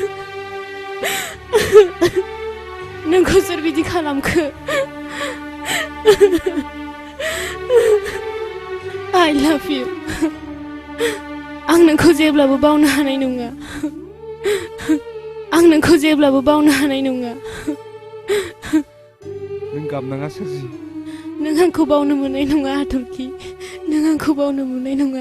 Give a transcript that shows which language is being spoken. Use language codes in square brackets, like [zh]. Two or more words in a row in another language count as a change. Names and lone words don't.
[brx] नोंखौ सोर बिदि खालामखो [en] I love you. [brx] आं नोंखौ जेब्लाबो बावनो हानाय नङा। आं नोंखौ जेब्लाबो बावनो हानाय नङा। नों गाबनाङा सोरजि। नों आंखौ बावनो मोननाय नङा हाथरखि। नों आंखौ बावनो मोननाय नङा।